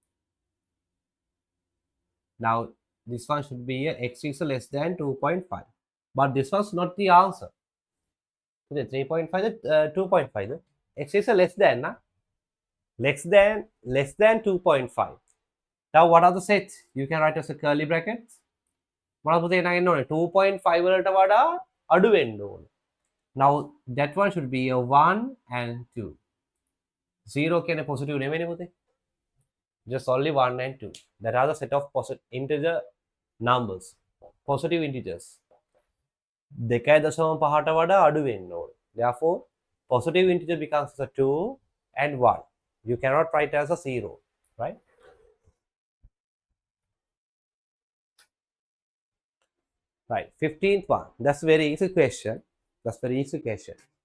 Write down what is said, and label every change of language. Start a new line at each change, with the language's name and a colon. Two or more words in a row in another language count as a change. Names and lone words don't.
English: Now this one should be a x is less than 2.5. But this was not the answer. 3.5, 2.5. X is less than, na? Less than 2.5. Now what are the sets? You can write as a curly brackets. What are the
Sinhala: 2.5 වලට වඩා අඩු වෙන්න ඕන.
English: Now that one should be a 1 and 2.
Sinhala: 0 කියන්නේ positive නෙමෙයිනේ පුතේ.
English: Just only 1 and 2. That are the set of positive integer numbers. Positive integers.
Sinhala: 2.5ට වඩා අඩු වෙන්න ඕන.
English: Therefore, positive integer becomes as a 2 and 1. You cannot write as a 0, right? Right. 15th one. That's very easy question. That's very easy question.